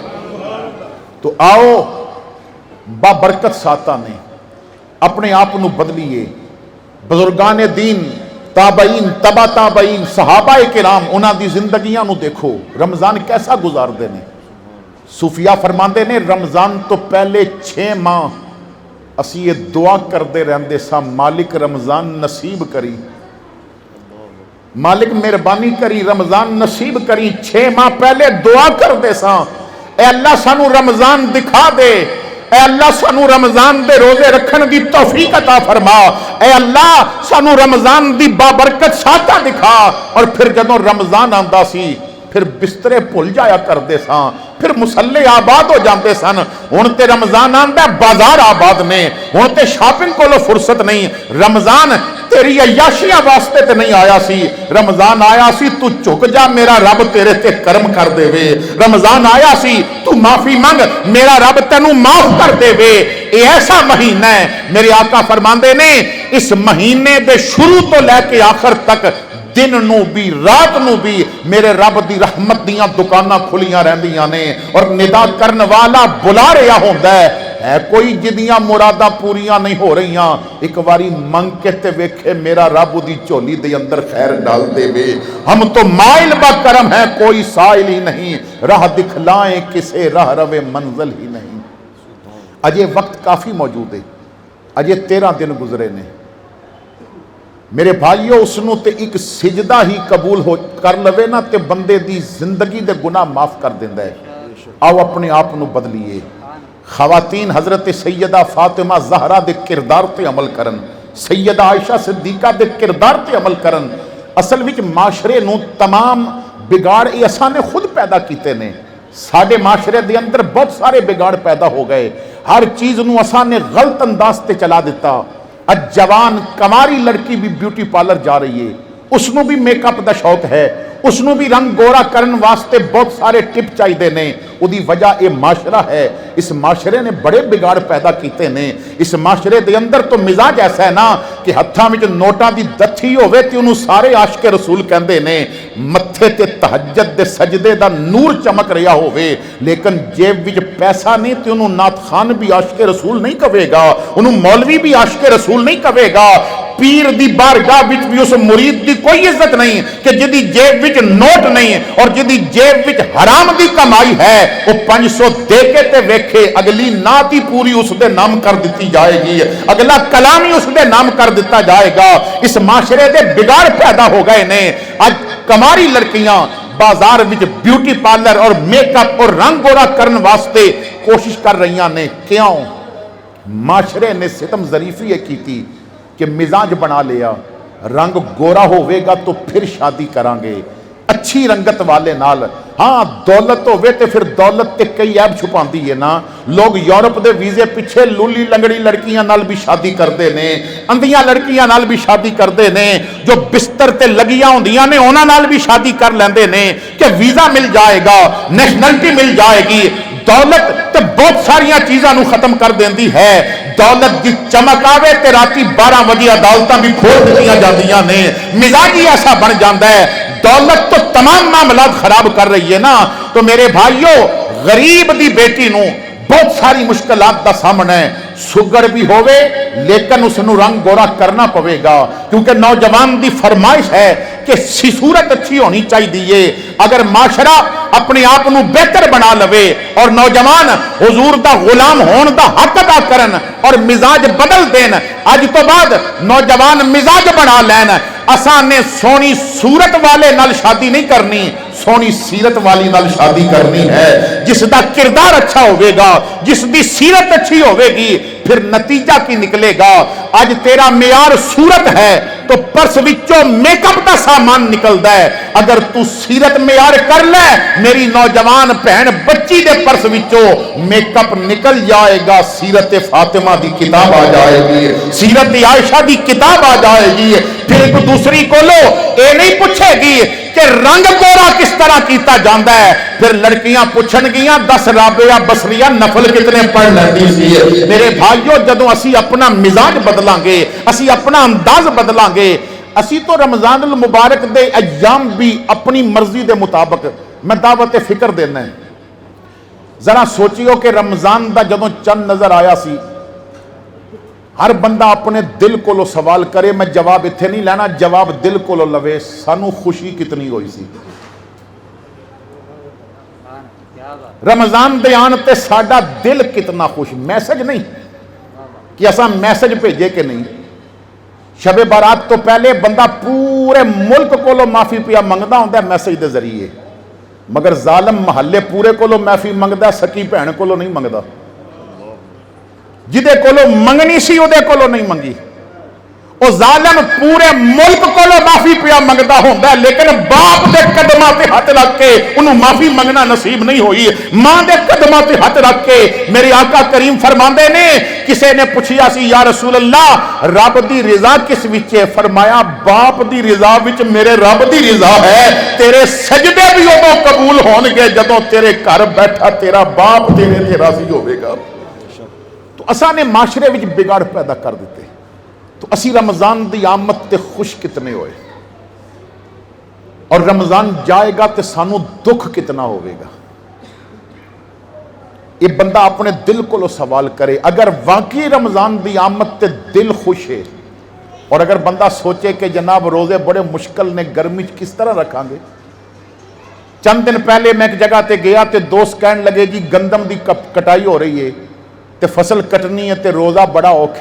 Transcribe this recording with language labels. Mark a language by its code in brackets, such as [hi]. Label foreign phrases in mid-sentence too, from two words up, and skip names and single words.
[pa] تو آؤ بابرکت ساتاں نے اپنے آپ نو بدلیے بزرگان دین تابعین تبا تابعین صحابہ کرام انہاں دی زندگیاں نو دیکھو رمضان کیسا گزاردے نے صوفیاء فرماندے نے رمضان تو پہلے 6 ماہ اسی یہ دعا کردے رہندے سا مالک رمضان نصیب کری مالک مہربانی کری رمضان نصیب کری 6 ماہ پہلے دعا کردے سا اے اللہ سانو رمضان دکھا دے اے اللہ سانو رمضان دے روزے رکھن دی توفیق عطا فرما اے اللہ سانو رمضان دی بابرکت ساتھ دکھا اور پھر جدوں رمضان آندا سی پھر بسترے بھول جایا کردے ساں پھر مسلے آباد ہو جاندے سن ہن تے رمضان آندا بازار آباد نے ہن تے شاپنگ کولو فرصت نہیں رمضان تیری عیاشیاں واسطے تے نہیں آیا سی رمضان آیا سی تو جھک جا میرا رب تیرے تے کرم کر دے وے رمضان آیا سی تو معافی مانگ میرا رب تینوں معاف کر دے وے اے ایسا مہینہ ہے میرے آقا فرماندے نے اس مہینے دے شروع تو لے کے آخر تک دن نو بھی رات نو بھی میرے رب دی رحمت دیاں دکاناں کھلیاں رہندیاں نے اور ندا کرن والا بلا رہا ہوندا ہے کوئی جدیاں مراداں پوریاں نہیں ہو رہیاں ایک واری منگ کے تے ویکھے میرا رب دی جھولی دے اندر خیر ڈال دے وے [ur] ہم تو مائل با کرم ہے کوئی سائل ہی نہیں راہ دکھلائیں کسے راہ روے منزل ہی نہیں [pa] اجے وقت کافی موجود ہے اجے 13 دن گزرے نے میرے بھائیو اس نو تے ایک سجدہ ہی قبول ہو کر لوے نا تے بندے دی زندگی دے گناہ معاف کر دیندا ہے آؤ اپنے آپ نو بدلیے خواتین حضرت سیدہ فاطمہ زہرا دے کردار تے عمل کرن سیدہ عائشہ صدیقہ دے کردار تے عمل کرن اصل وچ معاشرے نو تمام بگاڑ یہ اساں نے خود پیدا کیتے نے ساڈے معاشرے دے اندر بہت سارے بگاڑ پیدا ہو گئے ہر چیز نو اساں نے غلط انداز تے چلا دیتا اج جوان کماری لڑکی بھی [en] beauty parlour [pa] جا رہی ہے اس نو بھی میک اپ دا شوق ہے اس نو بھی رنگ گورا کرن واسطے بہت سارے ٹپ چاہیے نے ਉਹਦੀ ਵਜ੍ਹਾ ਇਹ ਮਾਸ਼ਰਾ ਹੈ। ਇਸ ਮਾਸ਼ਰੇ ਨੇ ਬੜੇ ਵਿਗਾੜ ਪੈਦਾ ਕੀਤੇ ਨੇ। ਇਸ ਮਾਸ਼ਰੇ ਦੇ ਅੰਦਰ ਤੋਂ ਮਿਜ਼ਾਜ ਐਸਾ ਹੈ ਨਾ ਕਿ ਹੱਥਾਂ ਵਿੱਚ ਨੋਟਾਂ ਦੀ ਦੱਥੀ ਹੋਵੇ ਤੇ ਉਹਨੂੰ ਸਾਰੇ ਆਸ਼ਕ ਰਸੂਲ ਕਹਿੰਦੇ ਨੇ, ਮੱਥੇ ਤੇ ਤਹੱਜਦ ਦੇ ਸਜਦੇ ਦਾ ਨੂਰ ਚਮਕ ਰਿਹਾ ਹੋਵੇ, ਲੇਕਿਨ ਜੇਬ ਵਿੱਚ ਪੈਸਾ ਨਹੀਂ ਤੇ ਉਹਨੂੰ ਨਾਤ ਖਾਨ ਵੀ ਆਸ਼ਕ ਰਸੂਲ ਨਹੀਂ ਕਹੇਗਾ, ਉਹਨੂੰ ਮੌਲਵੀ ਵੀ ਆਸ਼ਕ ਰਸੂਲ ਨਹੀਂ ਕਹੇਗਾ। پیر دی بارگاہ وچ بھی اس مرید دی کوئی عزت نہیں کہ جدی جیب وچ نوٹ نہیں اور جدی جیب وچ حرام دی کمائی ہے وہ 500 دے کے تے ویکھے اگلی نعت ہی پوری اس دے نام کر دیتی جائے گی، اگلا کلام ہی اس دے نام کر دیتا جائے گا۔ اس معاشرے دے بگاڑ پیدا ہو گئے نے۔ آج کماری لڑکیاں بازار وچ [en] beauty parlour [pa] اور میک اپ اور رنگ گورا کرن واسطے کوشش کر رہی نے۔ کیوں؟ معاشرے نے ستم ظریفی کی تھی کہ مزاج بنا لیا، رنگ گورا ہوئے گا تو پھر شادی کرانگے اچھی رنگت والے نال۔ ہاں دولت ہوئے تے پھر دولت تے کئی عیب چھپان دی ہے نا۔ لوگ یورپ دے ویزے پیچھے لولی لنگڑی لڑکیاں نال بھی شادی کر دے نے، اندیاں لڑکیاں نال بھی شادی کر دے نے، جو بستر تے لگیاں ہوندیاں نے انہاں نال بھی شادی کر لیندے نے کہ ویزا مل جائے گا، نیشنلٹی مل جائے گی۔ دولت تے بہت ساریاں چیزاں نو ختم کر دیندی ہے۔ دولت دی چمک آوے تے راتی 12 بجے عدالتاں بھی کھول دتیاں جاندیاں نے۔ مزاج ہی ایسا بن جاندا ہے۔ دولت تو تمام معاملات خراب کر رہی ہے نا۔ تو میرے بھائیو، غریب دی بیٹی نو بہت ساری مشکلات دا سامنا ہے۔ سگر بھی ہوئے لیکن اس نو رنگ گورا کرنا پوے گا، کیونکہ نوجوان دی فرمائش ہے کہ صورت اچھی ہونی چاہیے۔ اگر معاشرہ اپنے آپ نو بہتر بنا لوے اور نوجوان حضور دا غلام ہون دا حق ادا کرن اور مزاج بدل دین، اج تو بعد نوجوان مزاج بنا لین۔ اساں نے سونی صورت والے نال شادی نہیں کرنی، سونی سیرت والی نال شادی کرنی ہے۔ جس دا کردار اچھا ہوئے گا، جس دی سیرت اچھی ہوئے گی، پھر نتیجہ کی نکلے گا۔ آج تیرا معیار صورت ہے تو پرس وچوں میک اپ دا سامان نکلدا ہے۔ اگر تو سیرت معیار کر لے، میری نوجوان بہن بچی دے پرس وچوں میک اپ نکل جائے گا، سیرت فاطمہ دی کتاب آ جائے گی، سیرت عائشہ دی کتاب آ جائے گی۔ پھر ایک دوسری کو لو اے نہیں پوچھے گی کہ رنگ گورا کس طرح کیتا جاندا ہے، پھر لڑکیاں پوچھن گیاں 10 رابعہ بصریہ نفل کتنے پڑھ لیندی سی۔ میرے بھائیو، جدوں اسی اپنا مزاج بدلاں گے، اسی اپنا انداز بدلاں گے، اسی تو رمضان المبارک دے ایام بھی اپنی مرضی دے مطابق میں دعوت فکر دینا ہے۔ ذرا سوچیو کہ رمضان دا جدوں چند نظر آیا سی، ہر بندہ اپنے دل کو لو سوال کرے، میں جواب اتھے نہیں لینا، جواب دل کو لو لوے، سانو خوشی کتنی ہوئی سی۔ رمضان دے آن تے ساڈا دل کتنا خوش، میسج نہیں کہ اساں میسج بھیجے کہ نہیں۔ شب بارات تو پہلے بندہ پورے ملک کو لو معافی پیا منگدا ہوندا ہے میسج دے ذریعے، مگر ظالم محلے پورے کو لو معافی منگدا ہے، سکی بہن کو لو نہیں منگدا۔ جدے کولو منگنی سی اودے کولو نہیں منگی۔ او ظالم پورے ملک کولو معافی پیا منگدا ہوندا ہے، لیکن باپ دے قدماں تے ہاتھ رکھ کے انہوں معافی منگنا نصیب نہیں ہوئی۔ ماں دے قدماں تے ہاتھ رکھ کے میرے آقا کریم فرماندے نے، کسے نے پوچھیا سی یا رسول اللہ رب دی رضا کس وچ ہے؟ فرمایا باپ دی رضا وچ میرے رب دی رضا ہے۔ تیرے سجدے بھی ادوں قبول ہون گے جدوں تیرے گھر بیٹھا تیرا باپ تیرے تے راضی ہوے گا۔ تو اساں نے معاشرے وچ بگاڑ پیدا کر دیتے۔ تو اسی رمضان دی آمد تے خوش کتنے ہوئے، اور رمضان جائے گا تے سانو دکھ کتنا ہوئے گا۔ یہ بندہ اپنے دل کو لو سوال کرے، اگر واقعی رمضان دی آمد تے دل خوش ہے، اور اگر بندہ سوچے کہ جناب روزے بڑے مشکل نے، گرمی کس طرح رکھاں گے۔ چند دن پہلے میں ایک جگہ تے گیا تے دوست کہنے لگے جی گندم دی کٹائی ہو رہی ہے تے فصل کٹنی ہے تے روزہ بڑا اوکھا ہے۔